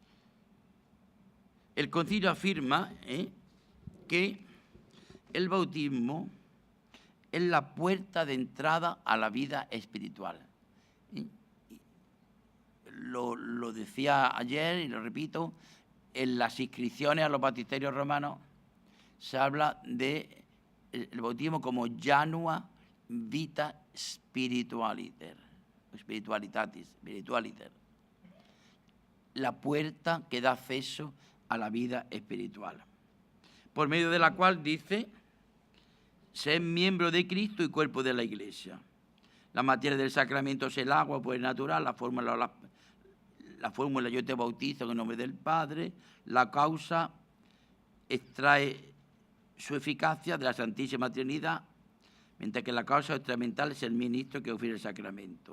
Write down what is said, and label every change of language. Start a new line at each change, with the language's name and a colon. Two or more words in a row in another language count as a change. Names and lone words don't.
Spanish: El concilio afirma que el bautismo es la puerta de entrada a la vida espiritual. Lo decía ayer y lo repito, en las inscripciones a los baptisterios romanos se habla de el bautismo como
Latin: janua vita spiritualiter,
Spanish: la puerta que da acceso a la vida espiritual, por medio de la cual dice ser miembro de Cristo y cuerpo de la Iglesia. La materia del sacramento es el agua, pues natural, la fórmula yo te bautizo en el nombre del Padre, la causa extrae su eficacia de la Santísima Trinidad, mientras que la causa extramental es el ministro que ofrece el sacramento.